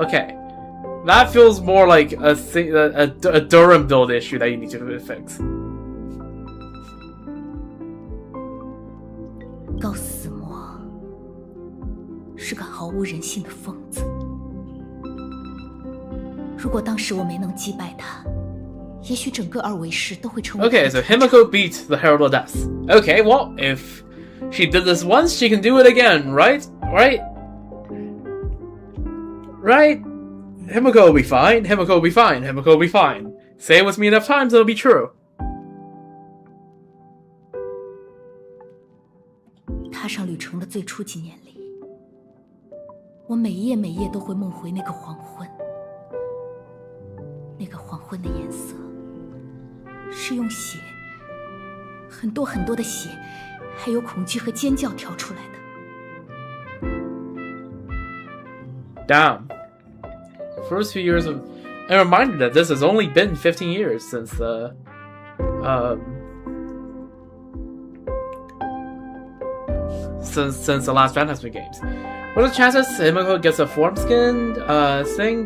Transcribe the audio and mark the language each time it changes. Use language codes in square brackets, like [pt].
[en] Okay, that feels more like a Durham build issue that you need to fix. [zh] 高斯摩是个毫无人性的疯子。如果当时我没能击败他，也许整个二维市都会成为。 [en] Okay, so Himiko beat the Herald of Death. Okay, well, if she did this once, she can do it again, right? Right? Himiko will be fine. Himiko will be fine. Himiko will be fine. Say it with me enough times, it'll be true. [zh] 踏上旅程的最初几年里，我每夜每夜都会梦回那个黄昏。那个黄昏的颜色，是用血，很多很多的血，还有恐惧和尖叫调出来的。 [en] Damn. First few years of... I'm reminded that this has only been 15 years since the... Since the last Fantasy games. What are the chances Himiko gets a form skin thing?